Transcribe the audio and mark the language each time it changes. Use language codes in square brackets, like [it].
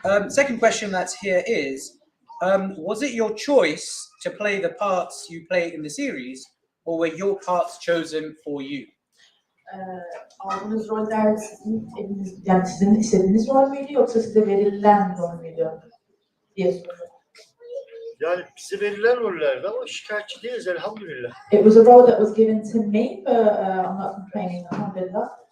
[en] Second question that's here is, was it your choice to play the parts you play in the series, or were your parts chosen for you? [tr] Aldığınız roller yani sizin istediğiniz rol müydü yoksa size verilen rol müydü diye soruyorum. Yani bize verilen rollerdi ama şikayetçi değiliz elhamdülillah. [en] It was a role that was given to me, but I'm not complaining, alhamdulillah.